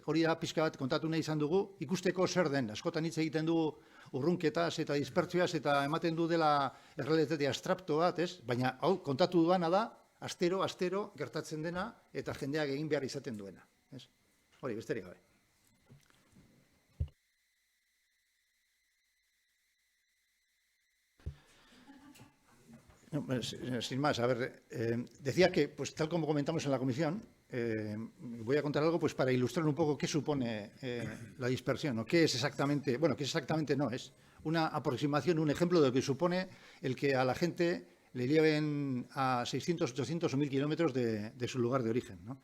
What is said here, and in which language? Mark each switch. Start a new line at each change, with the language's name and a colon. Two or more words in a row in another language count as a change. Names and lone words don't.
Basque: Hori da, pixka bat kontatu nahi izan dugu, ikusteko zer den, askotan hitz egiten dugu urrunketaz eta dispertzioaz eta ematen du dela errealitate abstrakto bat, ez? Baina, hau, kontatu duana da, astero gertatzen dena eta jendeak egin behar izaten duena, ez? Hori, besterik gabe.
Spanish: No, sin más, a ver, decía que, pues tal como comentamos en la comisión, voy a contar algo pues para ilustrar un poco qué supone la dispersión, o qué es exactamente, bueno, qué exactamente no, es una aproximación, un ejemplo de lo que supone el que a la gente le lleven a 600, 800 o 1000 kilómetros de su lugar de origen, ¿no?